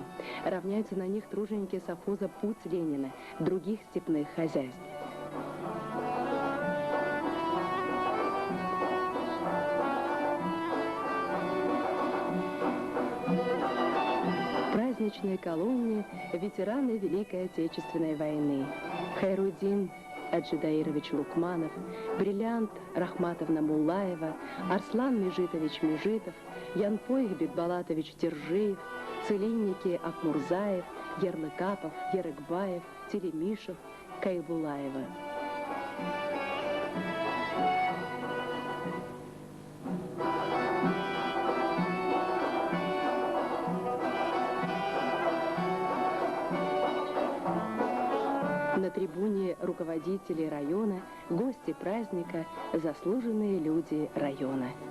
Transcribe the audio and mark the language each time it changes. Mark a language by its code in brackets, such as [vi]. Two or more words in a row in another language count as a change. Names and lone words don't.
[ru] Равняются на них труженики совхоза «Путь Ленина», других степных хозяйств. В праздничной колонне ветераны Великой Отечественной войны. Хайрудин Аджидаирович Лукманов, Бриллиант Рахматовна Муллаева, Арслан Межитович Межитов, Янпоих Бекбалатович Тержиев, Целинники Акмурзаев, Ярлыкапов, Ерекбаев, Телемишев, Кайбулаева. На трибуне руководителей района, гости праздника, заслуженные люди района.